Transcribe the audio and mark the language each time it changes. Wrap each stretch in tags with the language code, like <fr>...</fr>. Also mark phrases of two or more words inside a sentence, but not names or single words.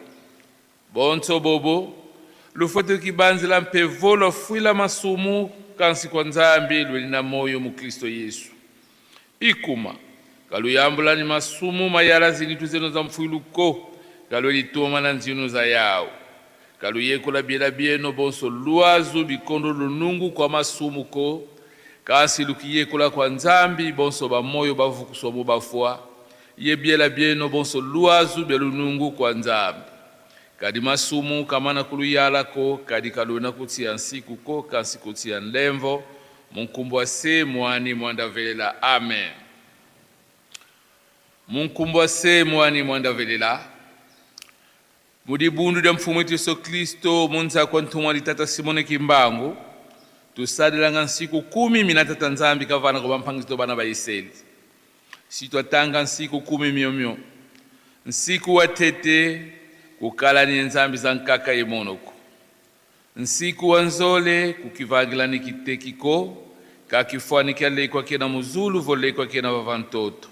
<kg>Bonto bobo, lufoto kibanzila mpe volo fuila masumu kansi kwa nzambi lwelina moyo mu Kristo Yesu. Ikuma, kalu yambula ni masumu mayala zinitu zeno za mfuiluko, kalu elitoma na nzino za yao. Kalu yekola biela bieno bonso luazu bikondo lunungu kwa masumu ko, kansi lukiyekola kwa nzambi bonso ba moyo bavukuswa mubafua, ye biela bieno bonso luazu belunungu kwa nzambi. Kadi masumu kamana kuluyala ko, kadi kaluna kutia nsiku ko, kansi kutia nlemvo, munkumbwa se mwani mwandavelela. Amen. Munkumbwa se mwani mwandavelela. Mudibundu da mfumu wetu Yesu Kristo, munza kwa ntumwa litata Simone Kimbangu, tusadilanga nsiku 10 minatata nzambi kavana kwa mpangito bana ba Iseli. Sitwa tanga nsiku 10 myomyo. Nsiku watete kukala ni nzambi za nkaka yemonoko. Nsiku wanzole kukivagila ni kitekiko, kakifwani kia leikwa kena muzulu voleikwa kena vavantoto.</kg>